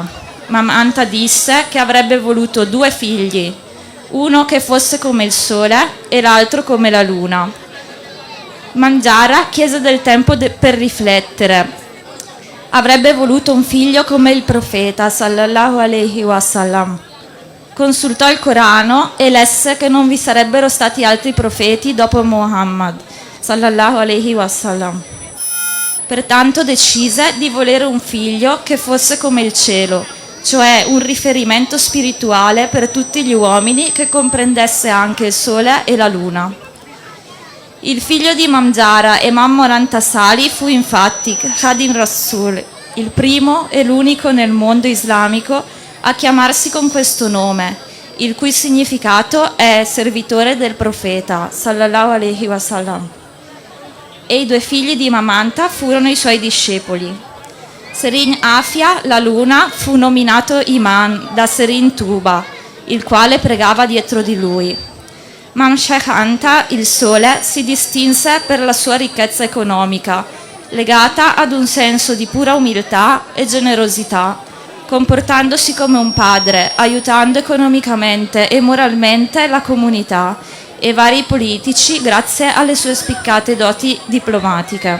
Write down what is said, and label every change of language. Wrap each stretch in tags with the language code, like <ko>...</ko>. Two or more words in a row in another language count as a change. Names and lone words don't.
<it>Mam Anta disse che avrebbe voluto due figli, uno che fosse come il sole e l'altro come la luna. Mangiara chiese del tempo per riflettere. Avrebbe voluto un figlio come il profeta,</it> <ar>صلى الله عليه وسلم.</ar> <it>Consultò il Corano e lesse che non vi sarebbero stati altri profeti dopo Muhammad,</it> <ar>صلى الله عليه وسلم.</ar> <it>Pertanto decise di volere un figlio che fosse come il cielo, cioè un riferimento spirituale per tutti gli uomini che comprendesse anche il sole e la luna. Il figlio di Mangiara e Mam Anta Sali fu infatti Khadim Rasul, il primo e l'unico nel mondo islamico a chiamarsi con questo nome, il cui significato è servitore del profeta,</it> <ar>صلى الله عليه وسلم.</ar> <it>E i due figli di Mam Anta furono i suoi discepoli. Serin Afia, la luna, fu nominato Iman da Serin Tuba, il quale pregava dietro di lui. Mam Sheikh Anta, il sole, si distinse per la sua ricchezza economica, legata ad un senso di pura umiltà e generosità, comportandosi come un padre, aiutando economicamente e moralmente la comunità e vari politici grazie alle sue spiccate doti diplomatiche.</it>